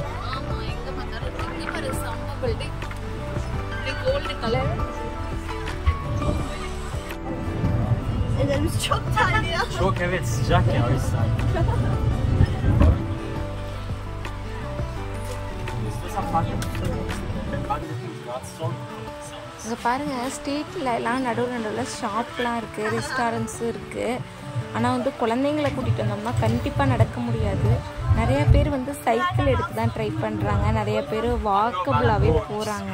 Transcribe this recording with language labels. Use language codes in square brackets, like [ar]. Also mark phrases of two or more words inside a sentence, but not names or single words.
[ta] ஆமா, எங்க பார்த்தாலும் இங்க பாரு, செம்ம பில்டிங், இது [en] gold color. [tr] Ellerimiz çok terliyor. Çok, evet, sıcak ya o yüzden. [ta] ஓகே, இங்க பாருங்க, இங்க பாருங்க, செம்ம பில்டிங். இது [en] gold color. [tr] Ellerimiz çok terliyor. [ta] இங்கே பாருங்கள், ஸ்ட்ரீட்டில் எல்லாம் நடுவில் ஷாப்லாம் இருக்குது, ரெஸ்டாரண்ட்ஸும் இருக்குது. ஆனால் வந்து குழந்தைங்களை கூட்டிகிட்டு வந்தோம்னா கண்டிப்பாக நடக்க முடியாது. நிறைய பேர் வந்து சைக்கிள் எடுத்து தான் ட்ரை பண்ணுறாங்க, நிறைய பேர் வாக்கபுளாகவே போகிறாங்க.